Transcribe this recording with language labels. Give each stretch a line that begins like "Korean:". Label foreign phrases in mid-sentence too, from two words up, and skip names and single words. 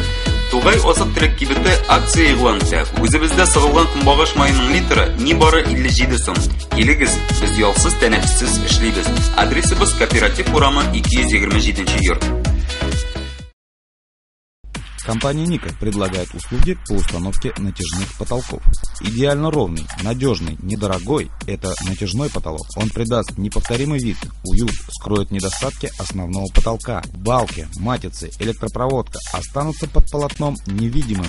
Tatar: Тугай азык-төлек кибете акция игълан итә. Үзебездә сыгылган кунбагыш маеның литры нибары 57 сум. Килегез, без ялсыз, тәнәфессез эшлибез. Адресыбыз Кооператив урамы 227-нче йорт.
Russian: Компания Ника предлагает услуги по установке натяжных потолков. Идеально ровный, надежный, недорогой – это натяжной потолок. Он придаст неповторимый вид, уют, скроет недостатки основного потолка. Балки, матицы, электропроводка останутся под полотном невидимым.